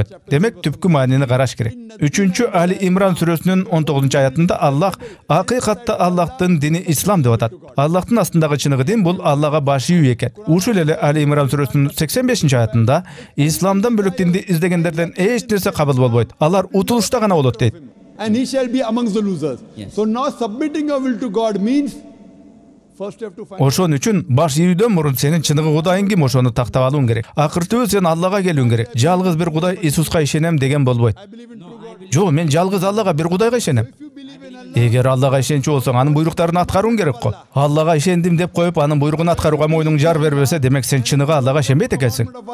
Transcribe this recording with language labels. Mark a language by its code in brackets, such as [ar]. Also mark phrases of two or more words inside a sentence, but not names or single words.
[ky] Демек түпкү маанини караш керек. 3 Али Имран сүрөсүнүн 19-аятында Аллах акыйкатта Аллахтын дини ислам деп атат. Аллахтын астындагы чыныгы дин бул Аллага баш ийүү экен. Ушул эле Али Имран сүрөсүнүн 85-аятында исламдан бөлөк динди издегендерден эч нерсе кабыл болбойт. Алар утулушта гана болот дейт. [en] And he shall be amongst the losers. So now submitting your will to God means first you have to find. [ky] Ошон үчүн баш ийүүдөн мурун сенин чыныгы Кудайың ким, ошону тактап алууң керек. Акыртыбы сен Аллага келүүң керек. Жалгыз бир Кудай Иисуска ишенем деген болбойт. Жок, мен жалгыз Аллага бир Кудайга ишенем. Эгер Аллага ишенчү болсоң, анын буйруктарын аткарууң керек го. Аллага ишендим деп коюп, анын буйругун аткарууга моюнуң жар бербесе, демек сен чыныгы Аллага ишенбейт экенсиң.